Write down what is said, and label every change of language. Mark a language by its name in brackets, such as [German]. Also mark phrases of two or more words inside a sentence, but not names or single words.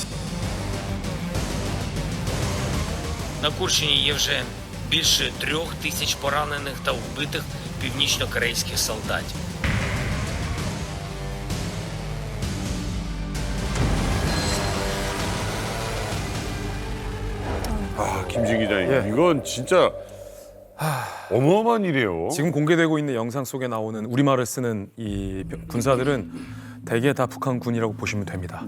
[Ukrainian] На Курщині є вже більше 3000 поранених та вбитих північно-корейських солдатів. [Korean] 김진 기자님, 이건 진짜 어마어마한 일이에요. 지금 공개되고 있는 영상 속에 나오는 우리말을 쓰는 이 군사들은 대개 다 북한군이라고 보시면 됩니다.